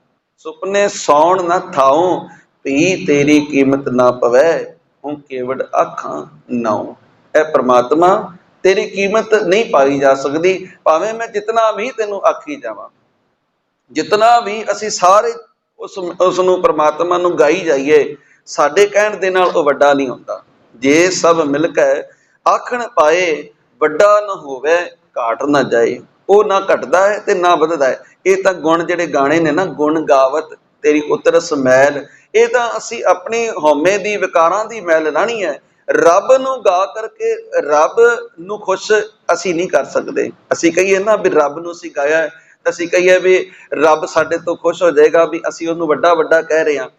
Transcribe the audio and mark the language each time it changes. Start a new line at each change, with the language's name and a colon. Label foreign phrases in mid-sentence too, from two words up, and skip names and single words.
Punjabi: ਸੁਪਨੇ ਸੌਣ ਨਾ ਥਾਓ, ਭੀ ਤੇਰੀ ਕੀਮਤ ਨਾ ਪਵੈ, ਹੁਣ ਕੇਵੜ ਆਖਾਂ ਨਾਉ। ਇਹ ਪ੍ਰਮਾਤਮਾ ਤੇਰੀ ਕੀਮਤ ਨਹੀਂ ਪਾਈ ਜਾ ਸਕਦੀ, ਭਾਵੇਂ ਮੈਂ ਜਿਤਨਾ ਵੀ ਤੈਨੂੰ ਆਖੀ ਜਾਵਾਂ, ਜਿਤਨਾ ਵੀ ਅਸੀਂ ਸਾਰੇ ਉਸ ਨੂੰ ਪ੍ਰਮਾਤਮਾ ਨੂੰ ਗਾਈ ਜਾਈਏ, ਸਾਡੇ ਕਹਿਣ ਦੇ ਨਾਲ ਉਹ ਵੱਡਾ ਨਹੀਂ ਹੁੰਦਾ। ਜੇ ਸਭ ਮਿਲਕੈ ਆਖਣ ਪਾਏ, ਵੱਡਾ ਨ ਹੋਵੇ ਘਾਟ ਨ ਜਾਏ। ਉਹ ਨਾ ਘਟਦਾ ਹੈ ਤੇ ਨਾ ਵੱਧਦਾ ਹੈ। ਇਹ ਤਾਂ ਗੁਣ ਜਿਹੜੇ ਗਾਣੇ ਨੇ ਨਾ, ਗੁਣ ਗਾਵਤ ਤੇਰੀ ਉਤਰਸ ਮੈਲ, ਇਹ ਤਾਂ ਅਸੀਂ ਆਪਣੀ ਹਉਮੈ ਦੀ ਵਿਕਾਰਾਂ ਦੀ ਮੈਲ ਲਾਣੀ ਹੈ। ਰੱਬ ਨੂੰ ਗਾ ਕਰਕੇ ਰੱਬ ਨੂੰ ਖੁਸ਼ ਅਸੀਂ ਨਹੀਂ ਕਰ ਸਕਦੇ। ਅਸੀਂ ਕਹੀਏ ਨਾ ਵੀ ਰੱਬ ਨੂੰ ਅਸੀਂ ਗਾਇਆ, ਅਸੀਂ ਕਹੀਏ ਵੀ ਰੱਬ ਸਾਡੇ ਤੋਂ ਖੁਸ਼ ਹੋ ਜਾਏਗਾ, ਵੀ ਅਸੀਂ ਉਹਨੂੰ ਵੱਡਾ ਵੱਡਾ ਕਹਿ ਰਹੇ ਹਾਂ।